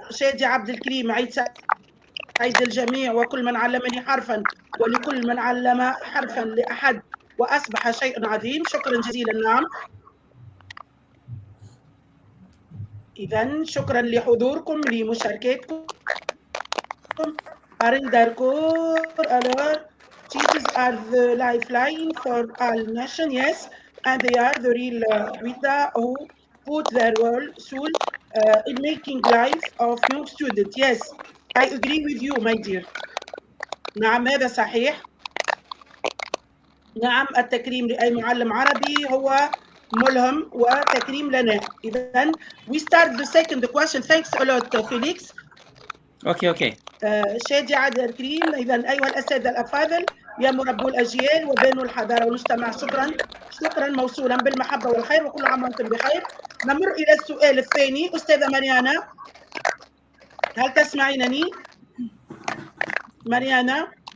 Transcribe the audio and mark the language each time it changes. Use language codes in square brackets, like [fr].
[ar] شادي عبد الكريم، عيد سعيد الجميع، وكل من علمني حرفا ولكل من علم حرفا لأحد وأصبح شيء عظيم. شكرا جزيلا. نعم. إذن شكرا لحضوركم، لمشاركتكم. [en] Harinder Kaur, our teachers are the lifeline for all nation, yes, and they are the real Wita who put their soul in making life of young students. Yes, I agree with you, my dear. [ar] نعم هذا صحيح. نعم التكريم لأي معلم عربي هو ملهم وتكريم لنا. إذن [en] we start the second question. Thanks a lot, Felix. Okay. [ar] شادي عادل الكريم. إذا أيها الأساتذة الأفاضل يا مربو الأجيال وبنو الحضارة والمجتمع، شكرا موصولا بالمحبة والخير، وكل عام وأنتم بخير. نمر إلى السؤال الثاني. أستاذة مريانا، هل تسمعينني؟ مريانا؟